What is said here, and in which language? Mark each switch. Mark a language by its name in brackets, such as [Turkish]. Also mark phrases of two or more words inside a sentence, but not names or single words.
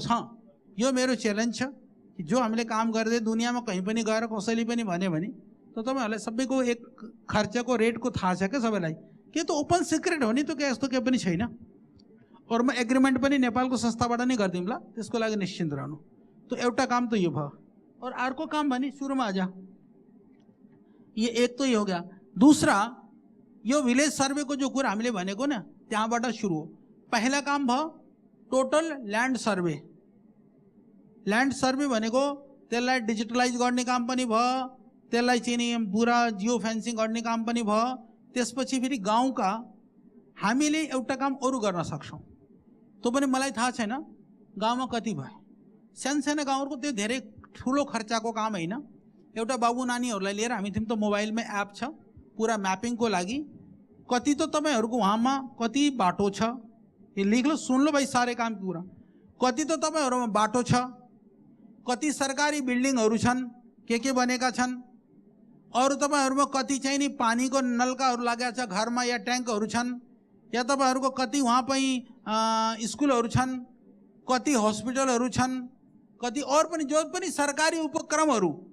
[Nepali] हाँ, यो मेरो च्यालेन्ज छ कि जो हामीले काम गर्दै दुनियाँमा कहीँ पनि गएर कसैले पनि भन्यो भने तो तपाईहरुलाई सबैको एक खर्चको रेटको थाहा छ के सबैलाई, के त ओपन सिक्रेट हो नि, तो के यस्तो के पनि छैन। और म एग्रीमेंट पनि नेपालको संस्थाबाट नै गर्दिमला, त्यसको लागि निश्चिन्त रहनु। तो एउटा काम तो यो भयो। और अर्को काम भने सुरुमा आजा, [Hindi] ये एक तो ये हो गया। [Nepali] दूसरा यो विलेज सर्वे को जो कुरा हामीले भनेको न त्यहाँबाट सुरु हो। पहला काम भयो टोटल ल्यान्ड सर्वे। ल्यान्ड सर्वे भनेको त्यसलाई डिजिटलाइज गर्ने काम पनि भयो, त्यसलाई चाहिँ नि पुरा जियो फेन्सिङ गर्ने काम पनि भयो। त्यसपछि फेरि गाउँका हामीले एउटा काम अरु गर्न सक्छौं, तो पनि मलाई थाहा छैन गाउँमा कति भयो। सानसानो गाउँहरुको त्यो धेरै ठुलो खर्चको काम हैन। एउटा बाबु नानीहरुलाई लिएर हामी तिमी त मोबाइलमै एप छ पूरा मैपिंग को लागि, कति तो तपाईहरुको वहाँमा कति बाटो छ, [Hindi] ये लिख लो, सुन लो भाई सारे काम पूरा। [Nepali] कति तो तपाईहरुमा बाटो छ, कति सरकारी बिल्डिङहरु छन्, के बनेका छन्, और तपाईहरुमा कति चाहिँ नि पानीको नलकाहरु लागेका छ घरमा या ट्याङ्कहरु छन्, या तपाईहरुको कति वहाँ पनि स्कुलहरु छन्, कति हस्पिटलहरु छन्, कति और पनि जो पनि सरकारी उपक्रमहरु,